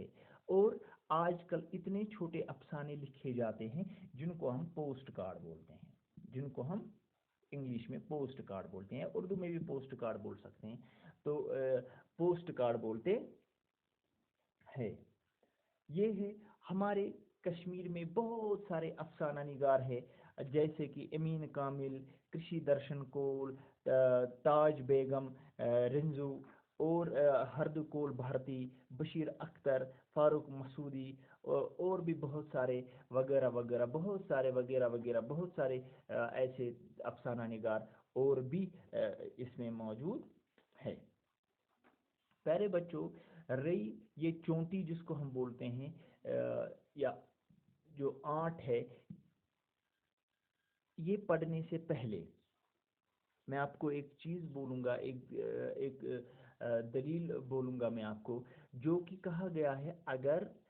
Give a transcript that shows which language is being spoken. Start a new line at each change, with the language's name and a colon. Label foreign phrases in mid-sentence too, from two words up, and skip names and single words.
Urdu: اور آج کل اتنے چھوٹے افسانے لکھے جاتے ہیں جن کو ہم پوسٹ کارڈ بولتے ہیں، جن کو ہم انگلش میں پوسٹ کارڈ بولتے ہیں، اردو میں بھی پوسٹ کارڈ بول سکتے ہیں. تو پوسٹ کارڈ بولتے ہیں. یہ ہے ہمارے کشمیر میں بہت سارے افسانہ نگار ہیں، جیسے کہ امین کامل، کرشی درشن کول، تاج بیگم رنزو، اور ہرد کول بھارتی، بشیر اختر، فاروق مسعودی، اور بھی بہت سارے وغیرہ وغیرہ، بہت سارے ایسے افسانہ نگار اور بھی اس میں موجود ہے. پیارے بچوں، رئی، یہ چونٹی جس کو ہم بولتے ہیں یا جو آنٹ ہے، یہ پڑھنے سے پہلے میں آپ کو ایک چیز بولوں گا، ایک دلیل بولوں گا میں آپ کو، جو کہ کہا گیا ہے اگر